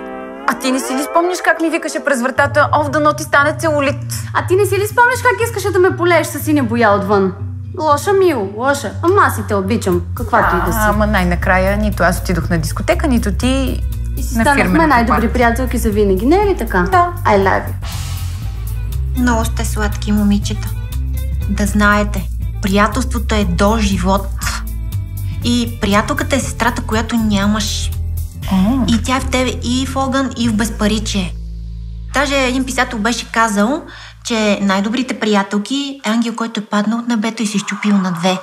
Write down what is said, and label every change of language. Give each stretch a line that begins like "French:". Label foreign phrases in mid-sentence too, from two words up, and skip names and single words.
Bulgarian: А ти не си ли спомняш как ми викаше през вратата, дано ти стане целулит? А ти не си ли спомняш как искаше да ме полееш със синя боя отвън? Лоша, мило, лоша. Ама аз и те обичам, каквато и да си. Ама най-накрая нито аз отидох на дискотека, нито ти и си станахме най-добри приятелки за винаги, не е ли така? Да.
English: I love you.
Bulgarian: Много сте сладки, момичета. Да знаете, приятелството е до живот. И приятелката е сестрата, която нямаш. И тя е в тебе и в огън, и в безпаричие. Даже един писател беше казал, че най-добрите приятелки е ангел, който е паднал от небето и се счупил на две.